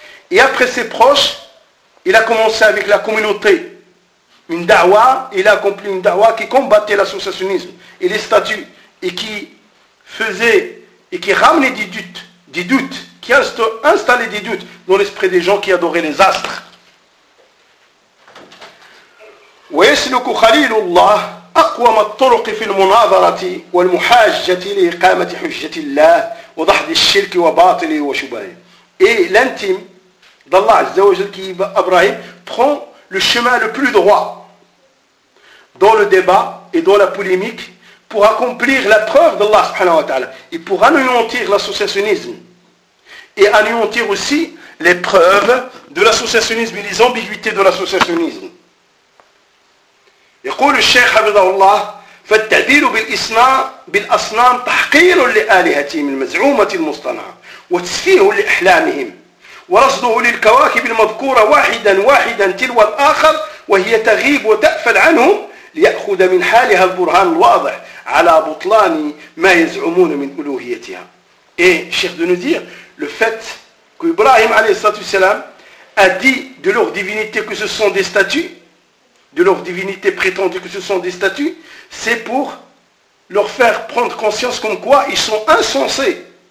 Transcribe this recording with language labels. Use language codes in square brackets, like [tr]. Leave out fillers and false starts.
[fr] Et après ses proches, il a commencé avec la communauté. Une da'wa, il a accompli une da'wa qui combattait l'associationnisme et les statuts et qui faisait et qui ramenait des doutes, qui installait des doutes dans l'esprit des gens qui adoraient les astres. [ar] ويسلك خليل الله أقوم الطرق في المناظرة والمحاجة لإقامة حجة الله وضحد الشرك وباطله وشبهه. [fr] Et l'intime d'Allah Azza wa Jal qui est Ibrahim prend le chemin le plus droit dans le débat et dans la polémique pour accomplir la preuve d'Allah subhanahu wa ta'ala et pour anéantir l'associationnisme et anéantir aussi les preuves de l'associationnisme et les ambiguïtés de l'associationnisme. [ar] يقول الشيخ حفظه الله فالتعبير بالأصنام تحقير لآلهتهم المزعومة المصطنعة وتسفيه لأحلامهم ورصده للكواكب المذكورة واحدا واحدا تلو الآخر وهي تغيب وتأفل عنهم ليأخذ من حالها البرهان الواضح على بطلان ما يزعمون من ألوهيتها. [fr] Et Cheikh de nous dire, le fait qu'Ibrahim a.s. a dit de leur divinité que ce sont des statues, de leur divinité prétendue que ce sont des statues, c'est pour leur faire prendre conscience comme quoi ils sont insensés.